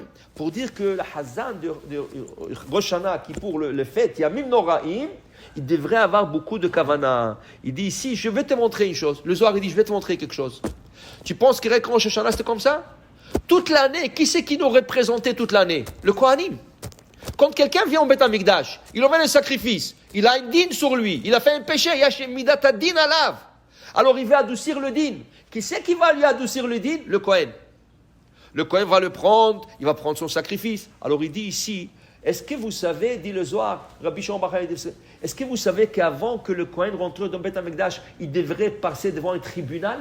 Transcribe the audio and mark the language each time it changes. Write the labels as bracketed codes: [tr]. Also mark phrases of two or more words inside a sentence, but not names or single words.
[fr] Pour dire que le Hazan de Rosh Hashanah, qui pour le fait, [he] ימים נוראים, [fr] il devrait avoir beaucoup de Kavana. Il dit ici, je vais te montrer une chose. Le Zohar, il dit, je vais te montrer quelque chose. Tu penses que Rosh Hashanah, c'était comme ça? Toute l'année, qui c'est qui nous représentait toute l'année? Le Kohanim. Quand quelqu'un vient au [he] בית המקדש, [fr] il emmène un sacrifice, il a une dîne sur lui, il a fait un péché, il y a chez [he] מידת הדין עליו. [fr] Alors il va adoucir le dîne. Qui c'est qui va lui adoucir le dîne? Le Kohen. Le Kohen va le prendre, il va prendre son sacrifice. Alors il dit ici, est-ce que vous savez, dit le Zohar, Rabbi Shimon Bar Yochai, est-ce que vous savez qu'avant que le Kohen rentre dans [he] בית המקדש, [fr] il devrait passer devant un tribunal?